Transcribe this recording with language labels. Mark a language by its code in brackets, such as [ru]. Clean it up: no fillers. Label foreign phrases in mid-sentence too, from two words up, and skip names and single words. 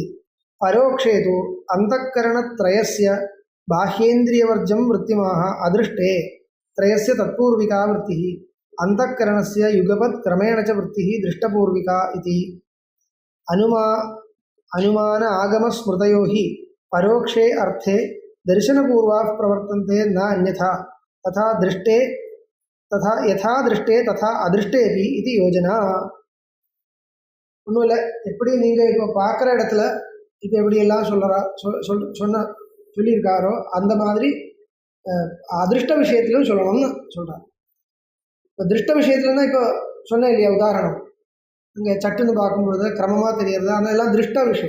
[sa] परोक्षे तु अन्तःकरणत्रयस्य बाह्येन्द्रियवर्जं वृत्तिमाह अदृष्टे त्रयस्य तत्पूर्विका वृत्तिः अन्तःकरणस्य युगपत् क्रमेण च वृत्तिः दृष्टपूर्विका इति. अनुमान आगमस्मृतयो हि परोक्षे अर्थे दर्शनपूर्वाः प्रवर्तन्ते न अन्यथा तथा यथा दृष्टे तथा अदृष्टेपि इति योजना. [ta] ஒன்றும் இல்லை, எப்படி நீங்கள் இப்போ பார்க்குற இடத்துல இப்போ எப்படியெல்லாம் சொல்லியிருக்காரோ அந்த மாதிரி அதிருஷ்ட விஷயத்திலும் சொல்லணும்னு சொல்கிறார். இப்போ திருஷ்ட விஷயத்துலன்னா இப்போ சொன்னேன் இல்லையா உதாரணம், இங்கே சட்டுன்னு பார்க்கும்பொழுது கிரமமாக தெரியறது, அதெல்லாம் திருஷ்ட விஷயம்.